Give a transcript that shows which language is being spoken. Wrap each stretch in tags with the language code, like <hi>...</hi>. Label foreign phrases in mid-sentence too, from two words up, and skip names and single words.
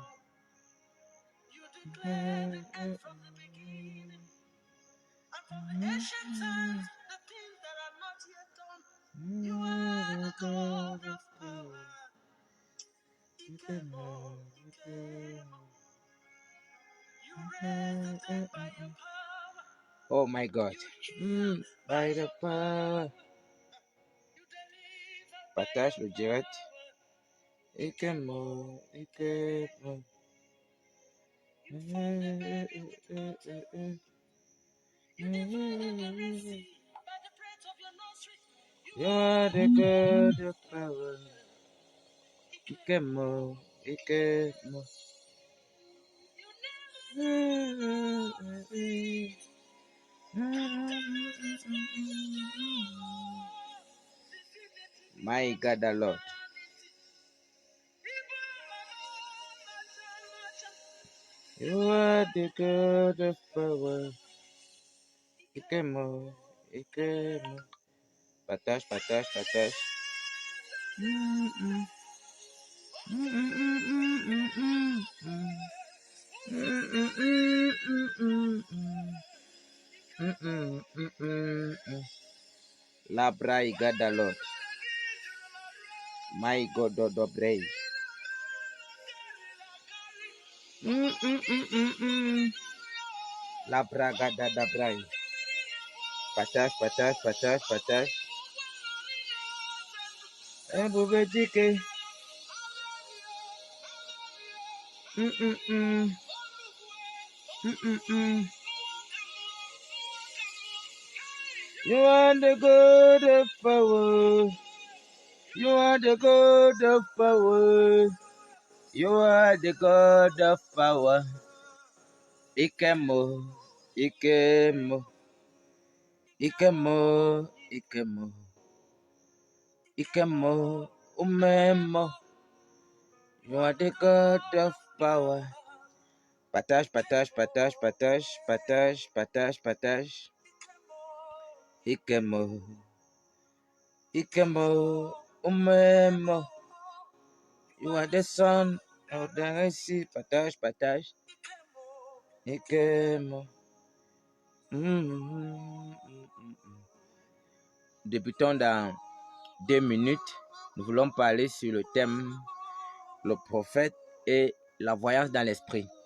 <en>You declared from the beginning, and from the ancient times, the things that are not yet done. You are the God of power. Ikemo, Ikemo. You raised the dead by your power. Oh my God. By the power.</en> <fr>Partage le direct. Ikemo, Ikemo.</fr> <en>You are the God of power. Ikemo, Ikemo. My God, the Lord. You are the God of power. Ikemo, Ikemo.</en> <fr>Partage, partage, partage. La brai gada Lord.</fr> <en>My God, do brai. La braga da brai.</en> <fr>Partage, partage, partage, partage. Boubedike.</fr> <en>You are the God of power. You are the God of power. You are the God of power. Ikemo, Ikemo, Ikemo, Ikemo, Ikemo, Umemo. You are the God of power.</en> <fr>Partage, partage, partage, partage, partage, partage, partage. Ikemo, Ikemo, Umemo.</fr> <en>You are the son of the sea.</en> <fr>Partage, partage. Ikemo. Débutons dans 2 minutes. Nous voulons parler sur le thème le prophète et la voyance dans l'esprit.</fr>